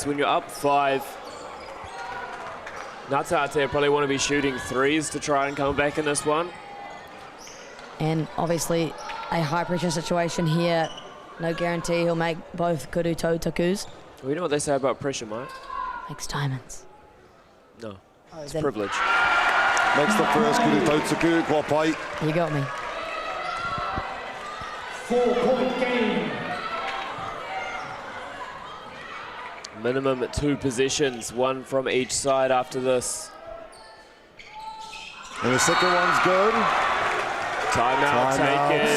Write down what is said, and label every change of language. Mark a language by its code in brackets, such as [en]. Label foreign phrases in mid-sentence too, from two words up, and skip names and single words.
[en] When you're up 5, Ngātatea probably want to be shooting threes to try and come back in this one. And obviously a high pressure situation here. No guarantee he'll make both [mi] kudu takus. [en] Well, you know what they say about pressure, Mike? Makes diamonds. No, Oh, it's privilege. Makes the first [mi] kudu tautsuku, kua pai. [en] You got me. 4-point game. Minimum 2 possessions, 1 from each side after this. And the second one's good. Timeout taken.